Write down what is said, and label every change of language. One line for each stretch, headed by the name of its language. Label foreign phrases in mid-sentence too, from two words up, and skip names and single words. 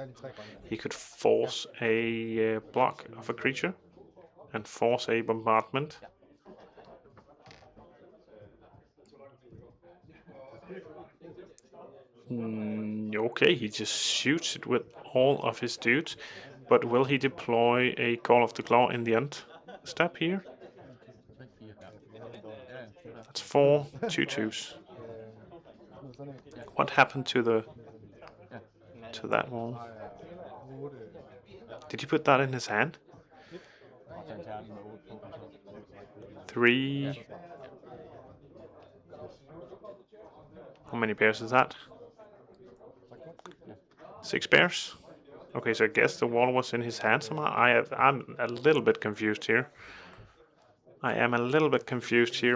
English: He could force a block of a creature and force a bombardment. Okay, he just shoots it with all of his dudes. But will he deploy a Call of the Claw in the end step here? 3, 4.
Danish: Ja. Ja, det der.
English: That's 4 2/2s. What happened to that wall? Did he put that in his hand?
Danish: Og tage en terning med 8 på. Og så. 3.
English: How many pairs is that? 6 pairs? Okay, so I guess the wall was in his hand somehow. I'm a little bit confused here. I am a little bit confused here.